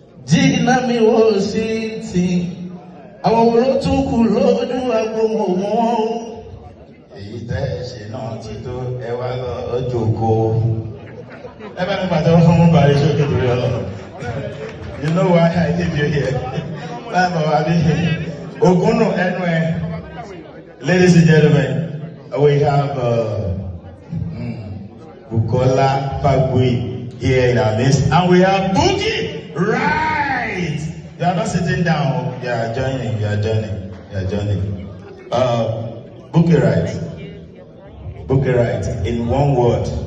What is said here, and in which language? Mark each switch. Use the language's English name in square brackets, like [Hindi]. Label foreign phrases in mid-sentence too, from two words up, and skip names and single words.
[Yoruba] Gina mi Washington. Àwọn wo ló tún kù lójú agbo mọ̀ wọ́n? Èyí tẹ́ ẹ ṣe náà ti tó, ẹ wá lọ jókòó. Ẹ bá mi pàtẹ́wọ́ fún Mohbad sókè torí Ọlọ́run. [English] You know why I need you here. [Yoruba] Báyọ̀ bá wà bí Ògúnnù ẹnu ẹ. [English] Ladies and gentlemen, we have, uh, mm, Bukola Fagbui here in our midst, and we have Boogie Right. You are not sitting down. You are joining. You are joining. You are joining. Uh, Boogie Right. Boogie Right. In one word.